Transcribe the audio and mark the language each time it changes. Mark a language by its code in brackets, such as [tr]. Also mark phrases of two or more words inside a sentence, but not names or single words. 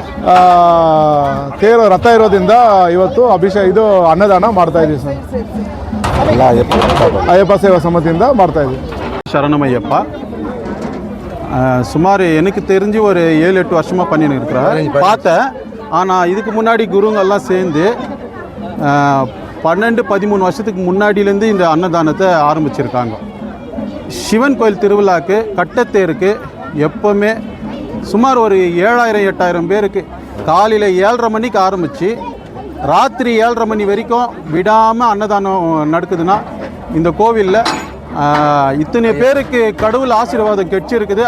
[kn] ತೇರು ರಥ ಇರೋದ್ರಿಂದ ಇವತ್ತು ಇದು ಅನ್ನದಾನ ಮಾಡ್ತಾ ಇದ್ದೀವಿ ಸರ್. ಅಯ್ಯಪ್ಪ ಸೇವಾ ಸಮಿತಿಯಿಂದ ಮಾಡ್ತಾ ಇದ್ದೀವಿ. [ta] சரணமையப்பா சுமார் எனக்கு தெரிஞ்சு ஒரு 7-8 வருஷமாக பண்ணின்னு இருக்கிறேன் பார்த்தேன். ஆனால் இதுக்கு முன்னாடி குருங்கெல்லாம் சேர்ந்து 12-13 வருஷத்துக்கு முன்னாடியிலேருந்து இந்த அன்னதானத்தை ஆரம்பிச்சிருக்காங்க. சிவன் கோயில் திருவிழாக்கு கட்டத்தேருக்கு எப்போவுமே சுமார் ஒரு 7000-8000 பேருக்கு காலையில் 7:30 மணிக்கு ஆரம்பித்து ராத்திரி 7:30 மணி வரைக்கும் விடாமல் அன்னதானம் நடக்குதுன்னா இந்த கோவிலில் இத்தனை பேருக்கு கடவுள் ஆசீர்வாதம் கிடைச்சிருக்குது.